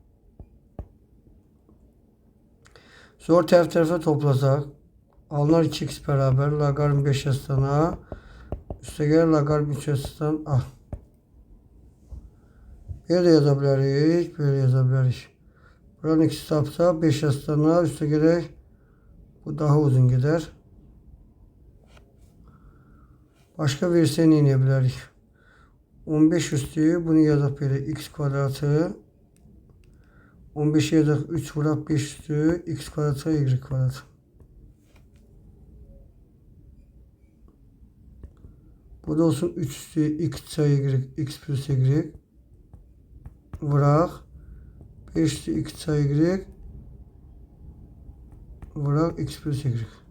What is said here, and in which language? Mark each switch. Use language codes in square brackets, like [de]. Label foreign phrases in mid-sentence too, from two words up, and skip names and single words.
[az] Sonra tərəf-tərəfə toplasaq. Alınar 2x bərabər logaritm 5 yazısından A. Üstə gəlir logaritm 3 yazısından A. Belə də yaza bilərik. Belə yaza bilərik. Buranın ikisi tapsa [tr] 5 yazısından üste gerek bu daha uzun gider. Başka verirse ne bilərik? [az] 15 üstü bunu yazaq belə x kvadratı 15 yazaq 3 vuraq 5 üstü x kvadratı y kvadratı. Bu da olsun 3 üstü x y x plus y vuraq 5 üstü x y vuraq x plus y.